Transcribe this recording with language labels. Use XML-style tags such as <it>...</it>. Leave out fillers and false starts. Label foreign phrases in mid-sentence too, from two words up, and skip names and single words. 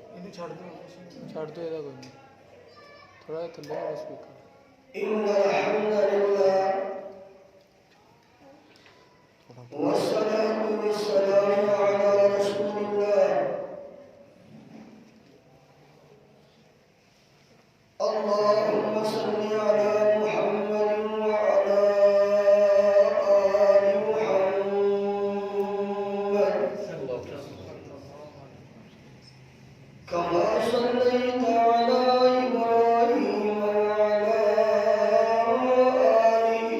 <pa>ਛੱਡ ਦਿਓ ਇਹਦਾ ਕੋਈ ਨਹੀਂ, ਥੋੜਾ ਜਿਹਾ ਥੱਲੇ ਵਾਲਾ ਸਪੀਕਰ।</pa> <ar>إن الحمد لله والصلاة والسلام على رسول الله اللهم صل على محمد وعلى آل محمد كما صليت على إبراهيم وعلى آل</ar>